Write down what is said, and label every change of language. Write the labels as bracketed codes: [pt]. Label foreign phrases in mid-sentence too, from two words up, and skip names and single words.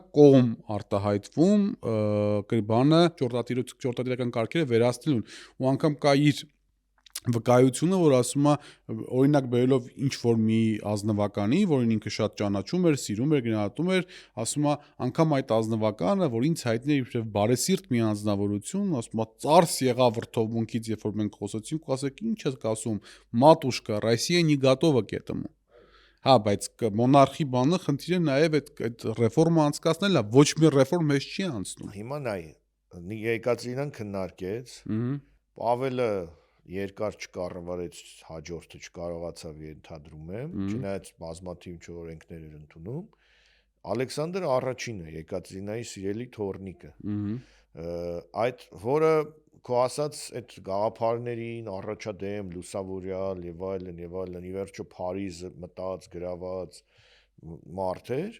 [hy] կողմ արտահայտվում բանը ճորտատիրական կարգերը վերացնելուն ու անգամ կա իր վկայությունը, որ ասում է օրինակ բերելով ինչ որ մի ազնվականի, որին ինքը շատ ճանաչում էր, սիրում էր, գնահատում էր, ասում է անգամ այդ ազնվականը, որ ինձ հայտնի էր իբրև բարեսիրտ մի անձնավորություն, ասում է ծարս եղավ վրթովմունքից, երբ որ մենք խոսեցինք, ու ասեք ինչ ես ասում, մատուշկա, [ru] Россия не готова к этому։ [hy] Հա, բայց մոնարխի բանը խնդիրը նաև այդ ռեֆորմը անցկացնելն է, ոչ մի ռեֆորմ մեզ չի անցնում։ Հիմա նայ, Եկատերինան քննարկեց, Պավելը երկար չկառավարեց, հաջորդը չկարողացավ ենթադրում եմ, չնայած բազմաթիվ չօրենքներ էր ընդունում, Ալեքսանդր առաջինը, Եկատերինայի սիրելի թոռնիկը, այդ որը քո ասած այդ գաղափարներին առաջադեմ լուսավորյալ եւ այլն, ի վերջո Փարիզը մտած, գրաված մարդ էր,